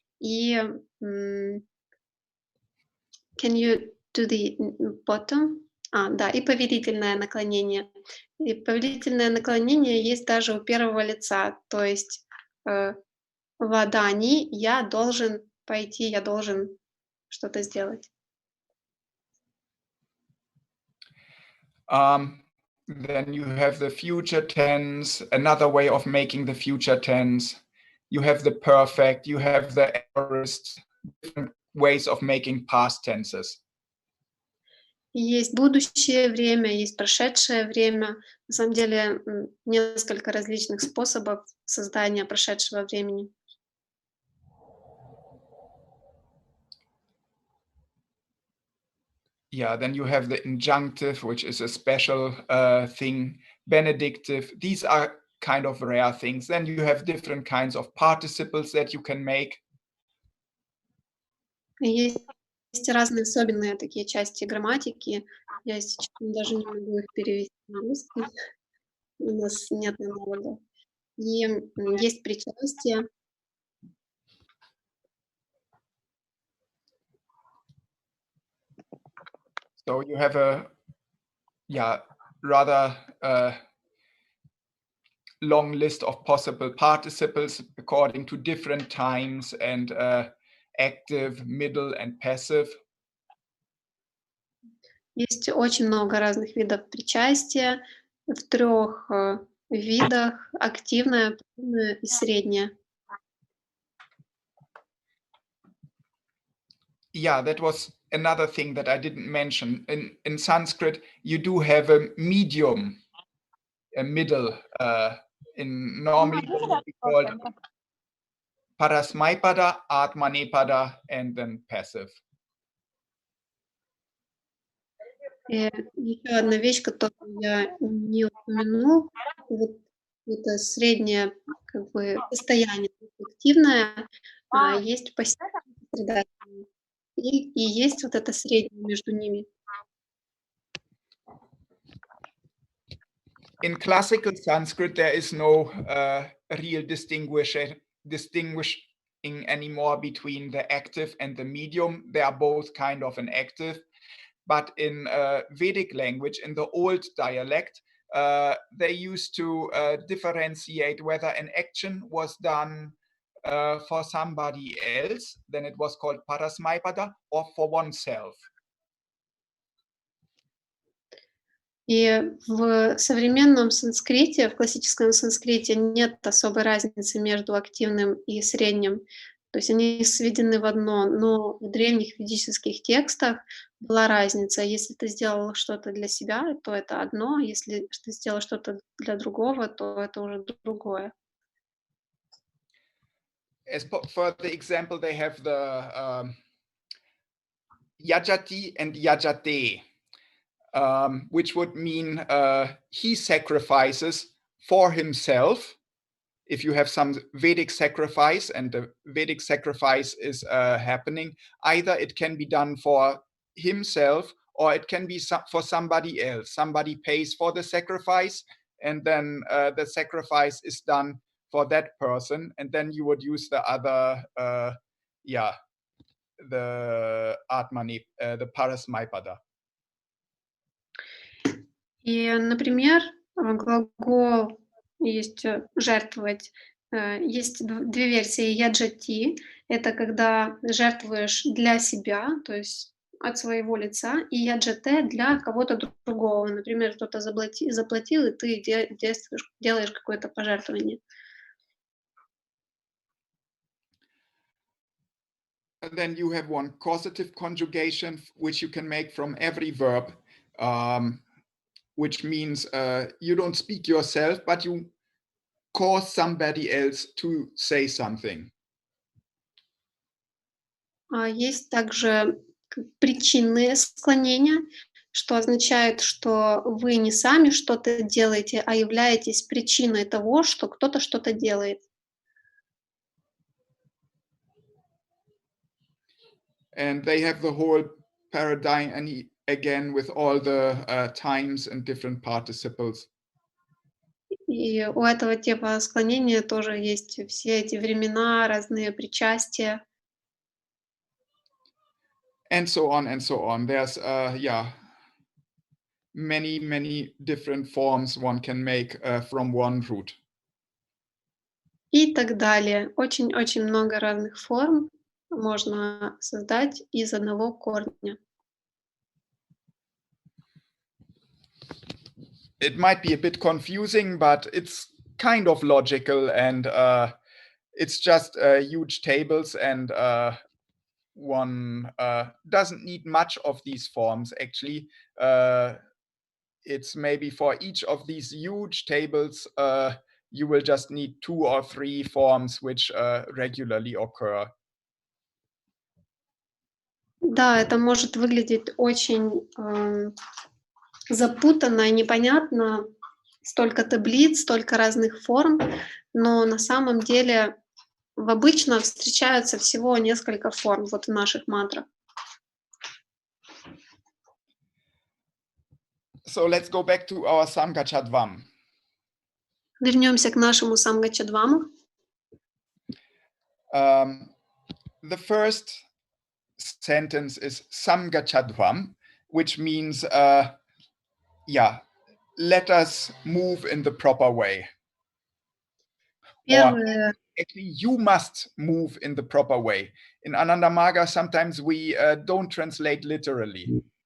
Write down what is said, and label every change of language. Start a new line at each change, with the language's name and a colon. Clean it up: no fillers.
Russian: И
English: can you do the bottom?
Russian: Да, и повелительное наклонение. И повелительное наклонение есть даже у первого лица, то есть вадани, я должен пойти, я должен что-то сделать.
English: Then you have the future tense, another way of making the future tense. You have the perfect, you have the aorist, different ways of making past tenses.
Russian: Есть будущее время, есть прошедшее время. На самом деле, несколько различных способов создания прошедшего времени.
English: Yeah, then you have the injunctive, which is a special thing, benedictive. These are kind of rare things. Then you have different kinds of participles that you can make.
Russian: Есть разные особенные такие части грамматики. Я сейчас даже не могу их перевести на русский. У нас нет аналогов. И есть причастие.
English: So you have a rather long list of possible participles according to different times and active, middle and passive.
Russian: Есть очень много разных видов причастия в 3 видах: активное, пассивное и среднее.
English: Yeah, that was another thing that I didn't mention. In Sanskrit, you do have a medium, a middle. Normally it would be called parasmaipada, atmanepada, and then passive.
Russian: И еще одна вещь, которую я не упомянул, вот это среднее как бы состояние активное, есть пассивное сосредоточение, и есть вот это среднее между ними.
English: In classical Sanskrit, there is no real distinguishing anymore between the active and the medium. They are both kind of an active. But in Vedic language, in the old dialect, they used to differentiate whether an action was done for somebody else, then it was called parasmaipada, or for oneself.
Russian: И в современном санскрите, в классическом санскрите нет особой разницы между активным и средним. То есть они сведены в одно, но в древних ведических текстах была разница. Если ты сделал что-то для себя, то это одно, если ты сделал что-то для другого, то это уже другое.
English: For the example, they have the yajati and yajate. Which would mean he sacrifices for himself. If you have some Vedic sacrifice and the Vedic sacrifice is happening, either it can be done for himself or it can be for somebody else. Somebody pays for the sacrifice and then the sacrifice is done for that person, and then you would use the other, the atmani, the parasmaipada.
Russian: И, например, глагол есть жертвовать. Есть 2 версии. Яджати — это когда жертвуешь для себя, то есть от своего лица, и яджате — для кого-то другого. Например, кто-то заплатил, и ты делаешь какое-то пожертвование.
English: And then you have one causative conjugation, which you can make from every verb, which means you don't speak yourself, but you cause somebody else to say something.
Russian: Есть также причинные склонения, что означает, что вы не сами что-то делаете, а являетесь причиной того, что кто-то что-то делает.
English: And they have the whole paradigm, and again with all the times and different participles.
Russian: И у этого типа склонения тоже есть все эти времена, разные причастия.
English: And so on and so on. There's many different forms one can make from one root.
Russian: И так далее. Очень-очень много разных форм можно создать из одного корня.
English: It might be a bit confusing, but it's kind of logical, and it's just huge tables and one doesn't need much of these forms, actually. It's maybe for each of these huge tables, you will just need 2 or 3 forms which regularly occur.
Russian: Да, это может выглядеть очень запутанно и непонятно. Столько таблиц, столько разных форм, но на самом деле обычно встречаются всего несколько форм вот в наших мантрах.
English: So let's go back to our Скачать.
Russian: Вернемся к нашему самгачадваму.
English: The first sentence is Samgachadvam, which means, let us move in the proper way.
Russian: Первое,
English: Actually, you must move in the proper way. In Anandamaga, sometimes we don't translate literally.